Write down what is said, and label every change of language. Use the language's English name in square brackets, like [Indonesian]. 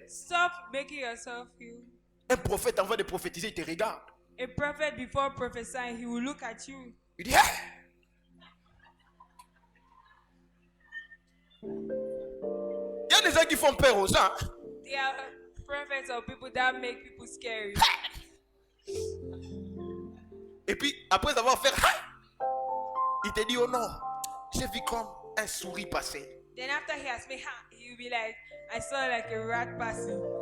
[English] Stop making yourself feel. [French] Un prophète, avant de prophétiser, il te regarde. [English] A prophet, before prophesying, he will look at you. [French] Il dit, hey! Il y a des gens qui font peur aux gens. [English] There are prophets or people that make people scary. [French] Et puis, après avoir fait, hey! Il te dit, oh non, j'ai vu comme un souris passer. [English] Then after he has made, he will be like, I saw like a rat passing.